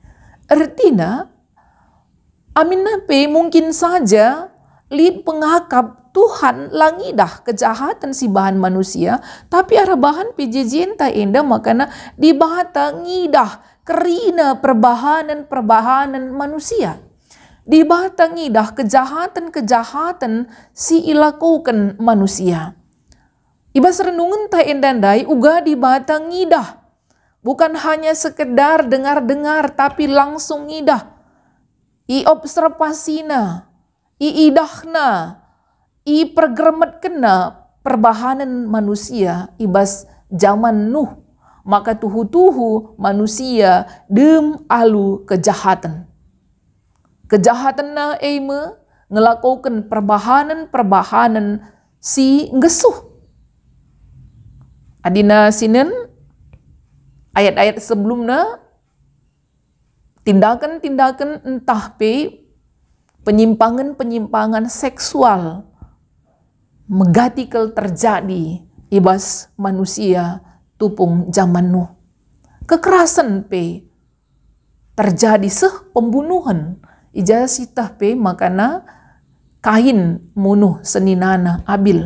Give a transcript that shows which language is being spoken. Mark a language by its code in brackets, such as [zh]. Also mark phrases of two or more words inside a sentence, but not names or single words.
[btx] Artinya, amin nape [id] mungkin saja [btx] lid pengakap Tuhan langidah kejahatan si bahan manusia, tapi arah bahan pejejenta enda makana di bahata ngidah kerina perbahanan manusia. Di bahata ngidah kejahatan-kejahatan si ilakukan manusia. Ibas renungan ta endandai uga di bahata ngidah. [id] Bukan hanya sekedar dengar-dengar tapi langsung ngidah. [btx] I observasina, i idahna, i pergermetkena perbahanan manusia ibas zaman Nuh. Maka tuhu-tuhu manusia dem alu kejahatan. Kejahatan na ngelakukan perbahanan si ngesuh. Adina sinen [id] ayat-ayat sebelumnya tindakan-tindakan [btx] entah pe [id] penyimpangan seksual [btx] megatikal terjadi ibas manusia tupung zaman Nuh. Kekerasan pe terjadi pembunuhan ijasitah pe makana Kain munuh seninana Abil.